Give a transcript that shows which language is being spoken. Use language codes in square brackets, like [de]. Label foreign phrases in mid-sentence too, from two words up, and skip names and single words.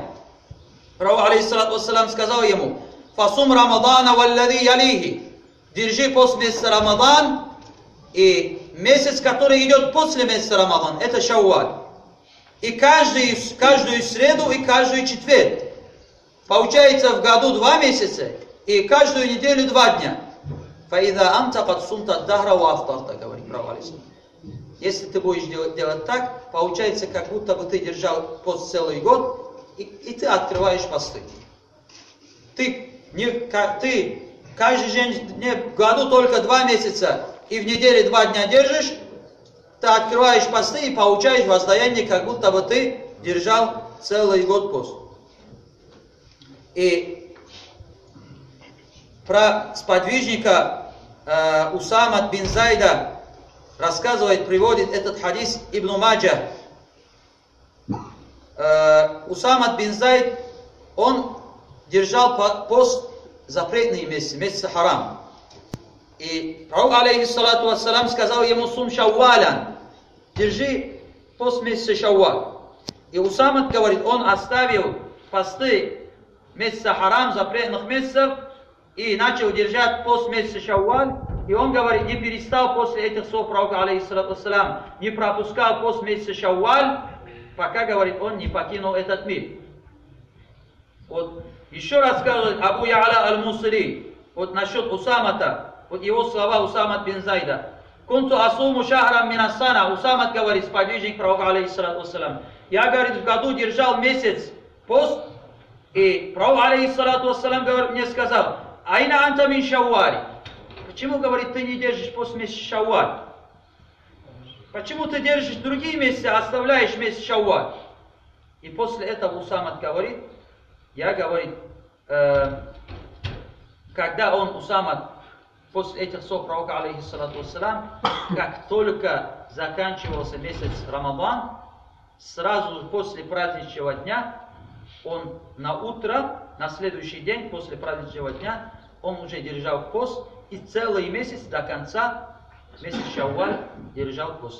[ru] Пророк, [ar] عليه الصلاة والسلام, [ru] сказал ему: [ar] «فصم رمضان والذي يليه». [ru] Держи пост месяца Рамадан, и месяц, который идет после месяца Рамадан, это Шавваль. И каждую среду и каждую четверг. Получается в году 2 месяца, и каждую неделю 2 дня. [ar] «فإذا أنت قد صمت الدهر وأفطرت», [ru] говорит пророк алейхиссалам. Если ты будешь делать так, получается, как будто бы ты держал пост целый год, и ты открываешь посты. Ты каждый день в году только 2 месяца, и в неделе 2 дня держишь, ты открываешь посты и получаешь воздаяние, как будто бы ты держал целый год пост. И про сподвижника Усама бин Зайда рассказывает, приводит этот хадис Ибн Маджа. Усама бин Зайд, он держал пост запретный месяц харам. И пророк, [ar] عليه الصلاة والسلام, [ru] сказал ему: [ar] «صم شوالا», [ru] держи пост месяца Шавваль. И Усама говорит, он оставил посты месяца харам, запретных месяцев, и начал держать пост месяца Шавваль. И он говорит, не перестал после этих слов пророка, [ar] عليه الصلاة والسلام, [ru] не пропускал пост месяца Шавваль, пока, говорит, он не покинул этот мир. Вот еще рассказывает Абу Я'ля аль-Мусири, вот насчет Усамата, вот его слова Усама бин Зайда. [ar] «كنت أصوم شهرا من السنة». [ru] Усамат говорит, сподвижник пророка, [ar] عليه الصلاة والسلام. [ru] Я, говорит, в году держал месяц пост, и пророк, [ar] عليه الصلاة والسلام, [ru] говорит, мне сказал: [ar] «أين أنت من شوال». [ru] Почему, говорит, ты не держишь пост месяца Шавваль? Почему ты держишь другие месяцы, оставляешь месяц Шавваль? И после этого Усамат говорит, я, говорит, когда он, Усамат, после этих слов пророка, [ar] عليه الصلاة والسلام, [ru] как только заканчивался месяц Рамадан, сразу после праздничного дня, он на утро, на следующий день после праздничного дня, он уже держал пост, и целый месяц до конца, месяц Шавваль, держал пост.